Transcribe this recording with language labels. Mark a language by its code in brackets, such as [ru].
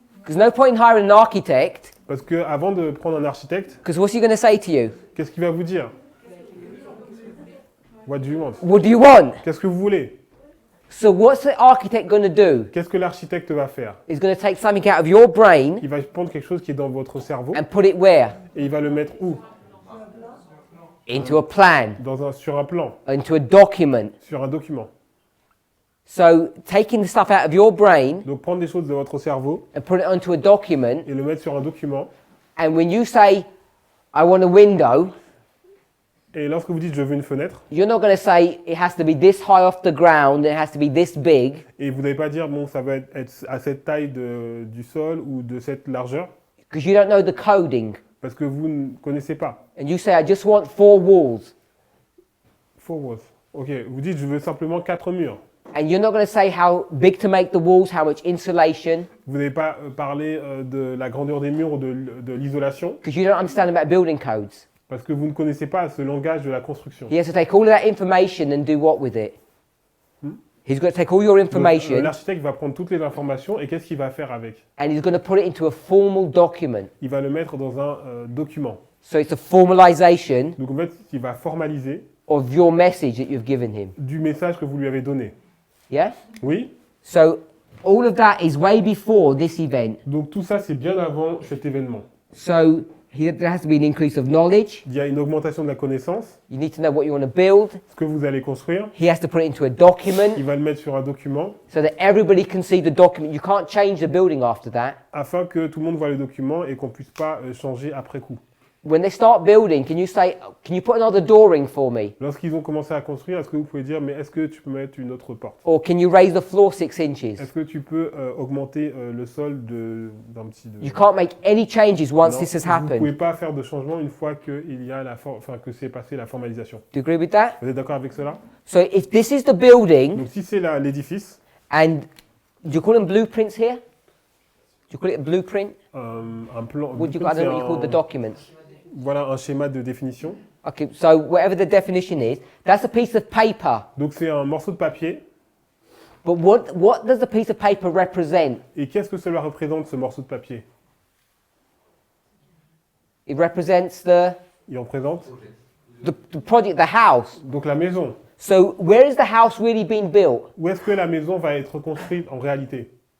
[en] There's no point in hiring an architect, [fr] Parce que avant de prendre un architecte, [en] because what's he going to say to you? [fr] qu'est-ce qu'il va vous dire? [en] What do you want? What do you want? [fr] Qu'est-ce que vous voulez? [en] So what's the architect going to do? [fr] Qu'est-ce que l'architecte va faire? [en] He's going to take something out of your brain [fr] Il va prendre quelque chose qui est dans votre cerveau [en] and put it where? [fr] et il va le mettre où? [en] Into a plan, [fr] Sur un plan, [en] into a document. [fr] sur un document. [en] So taking the stuff out of your brain [fr] Donc prendre des choses de votre cerveau [en] and put it onto a document, [fr] et le mettre sur un document. [en] and when you say, I want a window, [fr] Et lorsque vous dites je veux une fenêtre, [en] you're not going to say it has to be this high off the ground, it has to be this big, [fr] et vous n'allez pas dire bon ça va être à cette taille du sol ou de cette largeur, [en] because you don't know the coding. [fr] parce que vous ne connaissez pas. [en] And you say, I just want 4 walls. Four walls. [fr] Ok, vous dites je veux simplement 4 murs. [en] And you're not going to say how big to make the walls, how much insulation, [fr] Vous n'allez pas parler de la grandeur des murs ou de l'isolation, [en] because you don't understand about building codes. [fr] parce que vous ne connaissez pas ce langage de la construction. [en] He has to take all of that information and do what with it? He's got to take all your [fr] Donc, [en] information [fr] l'architecte va prendre toutes les informations et qu'est-ce qu'il va faire avec? [en] and he's going to put it into a formal document. [fr] Il va le mettre dans un document. [en] So it's a formalization [fr] Donc en fait, il va formaliser [en] of your message that you've given him. [fr] du message que vous lui avez donné. [en] Yeah? [fr] Oui? [en] So all of that is way before this event. [fr] Donc tout ça, c'est bien avant cet événement. [en] So there has to be an increase of knowledge. [fr] Il y a une augmentation de la connaissance, [en] You need to know what you want to build. [fr] ce que vous allez construire. [en] He has to put it into a document [fr] Il va le mettre sur un document [en] so that everybody can see the document. You can't change the building after that. [fr] afin que tout le monde voit le document et qu'on ne puisse pas changer après coup. [en] When they start building, can you put another door in for me? [fr] Lorsqu'ils ont commencé à construire, est-ce que vous pouvez dire, mais est-ce que tu peux mettre une autre porte? [en] Or can you raise the floor 6 inches? [fr] Est-ce que tu peux augmenter le sol d'un petit... [en] You can't make any changes once [fr] Non, [en] this has [fr] vous ne pouvez [en] happened. [fr] pas faire de changement une fois que que c'est passé la formalisation. [en] Do you agree with that? [fr] Vous êtes d'accord avec cela? [en] So if this is the building, [fr] Donc si c'est l'édifice, [en] and do you call them blueprints here? Do you call it a blueprint? [fr] un plan... [en] What do you, I don't know what you call the documents. [fr] Voilà un schéma de définition. [en] Okay, so whatever the definition is, that's a piece of paper. [fr] Donc c'est un morceau de papier. [en] But what does the piece of paper represent? [fr] Et qu'est-ce que cela représente, ce morceau de papier? [en] It represents the [fr] Il représente [en] project, the house. [fr] donc la maison. [en] So where is the house really being built? [fr] Où est-ce que la maison va être construite en réalité?